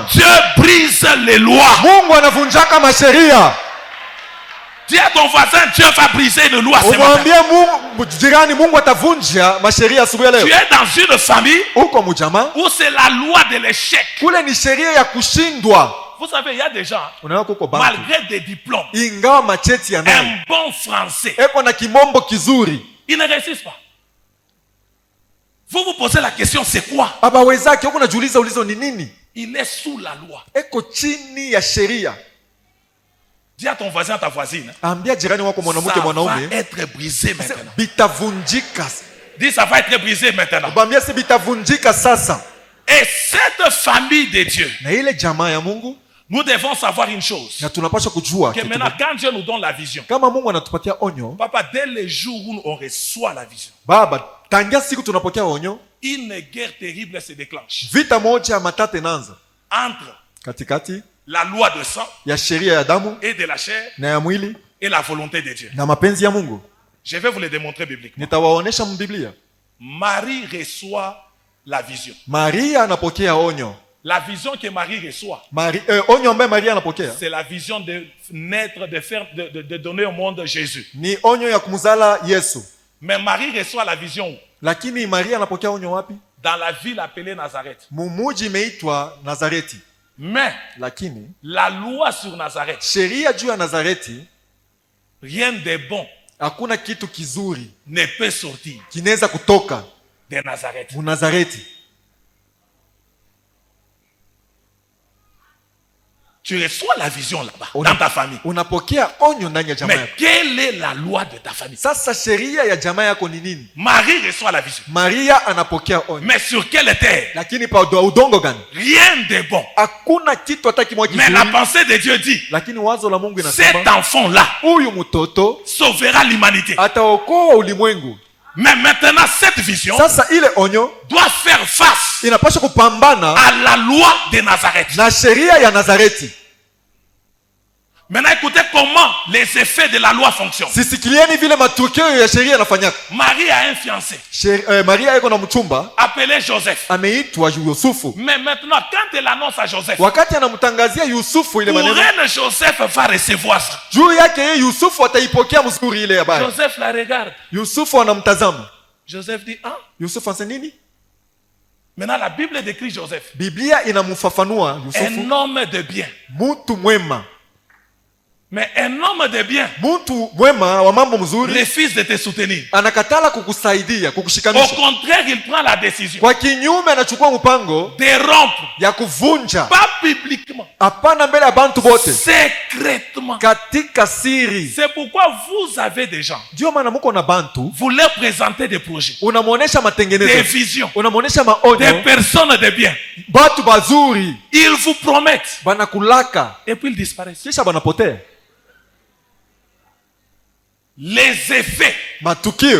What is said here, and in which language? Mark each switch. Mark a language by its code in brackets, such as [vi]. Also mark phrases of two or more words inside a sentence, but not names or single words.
[fr] Dieu brise les lois. [sw] Mungu anavunjaka masheria. [fr] Dis à ton voisin, Dieu va briser une loi ce matin. [sw] Umwambie Mungu jirani, Mungu atavunja masheria asubuhi ya [fr] Tu [sw] leo. [fr] es dans une famille [sw] Uko mjamaa, [fr] où c'est la loi de l'échec. [sw] kule ni sheria ya kushindwa. [fr] Vous savez, il y a des gens, [sw] Unaona kuko bantu, [fr] malgré des diplômes, [sw] ingawa macheti ya nayo, [fr] un bon français, [sw] eko na kimombo kizuri, [fr] ils ne réussissent pas. Vous vous posez la question, c'est quoi? [sw] abawezake huko najiuliza ulizo ni nini? [fr] Il est sous la loi. [sw] Eko chini ya sheria. [fr] Dis à ton voisin, à ta voisine, [sw] Ambia jirani wako mwanamke [fr] ça [sw] mwanaume, [fr] va être brisé maintenant. [sw] bitavunjika. [fr] Dis, ça va être brisé maintenant. [sw] Bambia si bitavunjika sasa. [fr] Et cette famille de Dieu, [sw] Na ile jamaa ya Mungu, [fr] nous devons savoir une chose. [sw] na tunapaswa kujua [fr] Que [sw] kitu [fr] maintenant, [sw] moja. [fr] quand Dieu nous donne la vision, [sw] Kama Mungu anatupatia onyo, [fr] papa, dès le jour où on reçoit la vision, [sw] baba, tangia siku tunapokea onyo, [fr] une guerre terrible se déclenche [sw] vita moja ya matata inaanza [fr] entre [sw] katikati [fr] la loi de sang [sw] ya sheria ya damu [fr] et de la chair [sw] na ya mwili [fr] et la volonté de Dieu. [sw] na mapenzi ya Mungu. [fr] Je vais vous le démontrer bibliquement. [sw] Nitawaonesha mbiblia. [fr] Marie reçoit la vision. [sw] Maria anapokea onyo. [fr] La vision que Marie reçoit, [sw] Onyo ambaye Maria anapokea [fr] c'est la vision de naître, de donner au monde Jésus. [sw] ni onyo ya kumzala Yesu. [fr] Mais Marie reçoit la vision où? [sw] Lakini Maria anapokea onyo wapi? [fr] Dans la ville appelée Nazareth. [sw] Mumuji imeitwa Nazareti. [fr] Mais [sw] Lakini [fr] la loi sur Nazareth, [sw] sheria juu ya Nazareti, [fr] rien de bon [sw] hakuna kitu kizuri [fr] ne peut sortir [sw] kinaweza kutoka [fr] de Nazareth. [sw] mu Nazareti. [fr] Tu reçois la vision là-bas, dans ta famille. [sw] Unapokea onyo ndani ya jamaa [fr] Mais [sw] yako. [fr] quelle est la loi de ta famille? [sw] Sasa sheria ya jamaa yako ni nini? [fr] Marie reçoit la vision. [sw] Maria anapokea onyo. [fr] Mais sur quelle terre? [sw] Lakini pa udongo gani? [fr] Rien de bon. [sw] Hakuna kitu hata kimoja [fr] Mais la [sw] kizuri. [fr] pensée de Dieu dit, [sw] Lakini wazo la Mungu [fr] cet [sw] inasema [fr] enfant-là [sw] huyu mtoto [fr] sauvera l'humanité. [sw] ataokoa ulimwengu. [fr] Mais maintenant, cette vision [sw] Sasa ile onyo [fr] doit faire face [sw] inapaswa kupambana [fr] à la loi de Nazareth. [sw] na sheria ya Nazareti. [fr] Maintenant, écoutez comment les effets de la loi fonctionnent. [sw] Sisikilieni vile matukio ya sheria yanafanyaka. [fr] Marie a un fiancé [sw] Maria yuko na mchumba [fr] appelé Joseph. [sw] ameitwa Yusufu. [fr] Mais maintenant, quand elle annonce à Joseph, [sw] Wakati anamtangazia Yusufu ile [fr] pour [sw] maneno, [fr] elle, Joseph va recevoir ça. [sw] juu yake yeye Yusufu ataipokea mzuri ile habari. [fr] Joseph la regarde. [sw] Yusufu anamtazama. [fr] Joseph dit, ah. [sw] Yusufu anasema nini? [fr] Maintenant, la Bible décrit Joseph. [sw] Biblia inamfafanua Yusufu, [fr] Un homme de bien. [sw] mtu mwema. [fr] Mais un homme de bien [sw] Mtu mwema wa mambo mzuri [fr] refuse de te soutenir. [sw] anakatala kukusaidia, [fr] Au [sw] kukushikanisha. [fr] contraire, il prend la décision [sw] Kwa kinyume anachukua mpango [fr] de rompre, [sw] ya kuvunja, [fr] pas publiquement, [sw] hapana mbele ya bantu bote, [fr] secrètement. [sw] katika siri. [fr] C'est pourquoi vous avez des gens, [sw] Ndio maana muko na bantu, [fr] vous leur présentez des projets, [sw] unamuonesha [fr] des [sw] matengenezo, [fr] visions, [sw] unamuonesha [fr] des [sw] maonyo, [fr] personnes de bien. [sw] batu bazuri [fr] Ils vous promettent [sw] banakulaka, [fr] et puis ils disparaissent. [sw] kisha banapotea. [fr] Les effets [sw] Matukio